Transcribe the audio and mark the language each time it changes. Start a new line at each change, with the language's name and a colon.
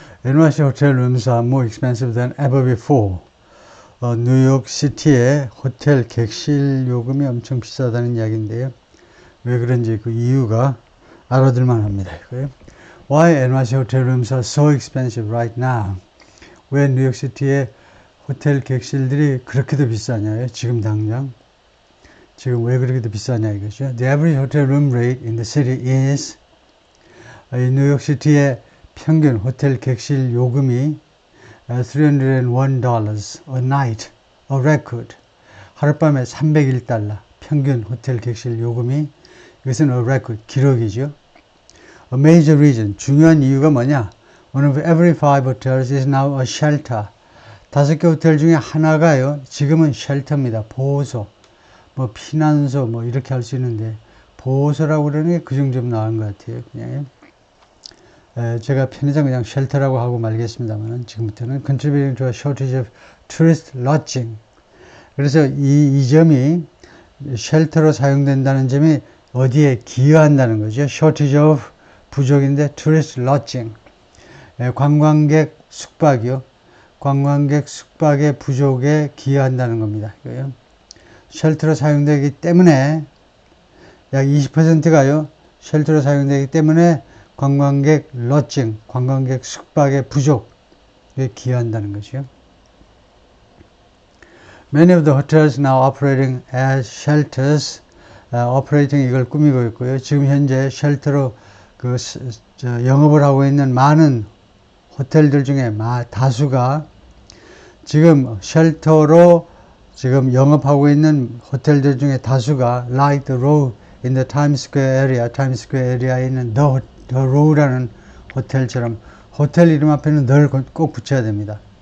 English: NYC hotel rooms are more expensive than ever before.
Korean: 뉴욕시티의 호텔 객실 요금이 엄청 비싸다는 이야기인데요. 왜 그런지 그 이유가 알아들만 합니다.
English: Why NYC hotel rooms are so expensive right now?
Korean: 왜 뉴욕시티의 호텔 객실들이 그렇게도 비싸냐요? 지금 당장. 지금 왜 그렇게도 비싸냐 이거죠.
English: The average hotel room rate in the city is
Korean: 뉴욕시티의 평균 호텔 객실 요금이
English: $301 a night, a record.
Korean: 하룻밤에 $301 평균 호텔 객실 요금이 이것은
English: a record,
Korean: 기록이죠.
English: A major reason,
Korean: 중요한 이유가 뭐냐?
English: One of every 5 hotels is now a shelter.
Korean: 5개 호텔 중에 하나가요. 지금은 쉘터입니다. 보호소, 뭐 피난소, 뭐 이렇게 할 수 있는데 보호소라고 그러는 게 그 정도 나은 것 같아요. 그냥 제가 편의상 그냥 쉘터라고 하고 말겠습니다만 지금부터는
English: contributing to a shortage of tourist lodging.
Korean: 그래서 이 점이 쉘터로 사용된다는 점이 어디에 기여한다는 거죠.
English: shortage of
Korean: 부족인데
English: tourist lodging.
Korean: 관광객 숙박이요. 관광객 숙박의 부족에 기여한다는 겁니다. 쉘터로 사용되기 때문에 약 20%가요. 쉘터로 사용되기 때문에 관광객 러징, 관광객 숙박의 부족에 기여한다는 것이요.
English: Many of the hotels now operating as shelters, operating
Korean: 이걸 꾸미고 있고요. 지금 현재 쉘터로 영업을 하고 있는 많은 호텔들 중에 다수가 지금 쉘터로 지금 영업하고 있는 호텔들 중에 다수가
English: like the row in the Times Square area,
Korean: Times Square area에 있는 the row라는 호텔처럼 호텔 이름 앞에는 늘 꼭 붙여야 됩니다.